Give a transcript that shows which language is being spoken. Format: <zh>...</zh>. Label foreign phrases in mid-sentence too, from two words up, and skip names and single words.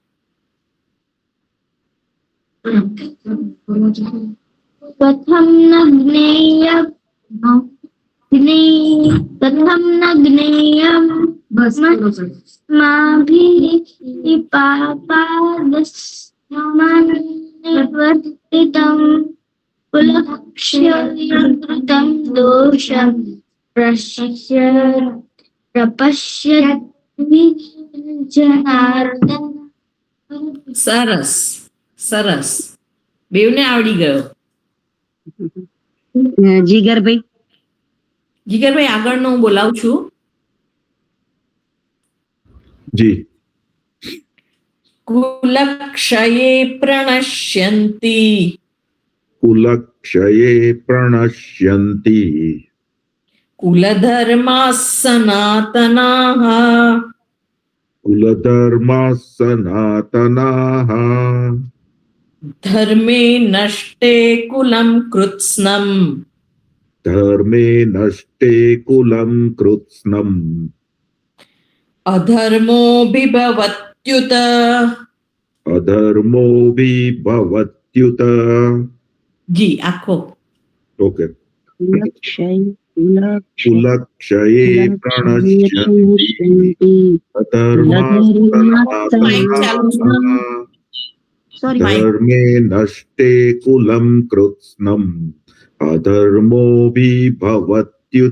<sa>कथं न ज्ञेयमस्माभिः पापादस्मान् निवर्तितुं कुलक्षयकृतं दोषं प्रपश्यद्भिर्जनार्दन.</sa> <gu>સરસ સરસ. બેવને આવડી ગયો. જીગરભાઈ જીગરભાઈ આગળનો હું બોલાવું છું. જી.</gu> <sa>કુલક્ષયે પ્રણશ્યન્તિ कुलक्षये प्रणश्यन्ति कुलधर्माः सनातनाः कुलधर्माः सनातनाः धर्मे नष्टे कुलं कृत्स्नम् धर्मे नष्टे कुलं कृत्स्नम् अधर्मोऽभिभवत्युत अधर्मोऽभिभवत्युत.</sa> <gu>જી આખો ઓકે.</gu> <sa>કુલક્ષય કુલક્ષયે પ્રણશ્યન્તિ ધર્મે નષ્ટે કુલમ કૃત્સ્નમ અધર્મો વિભવત્યુત.</sa>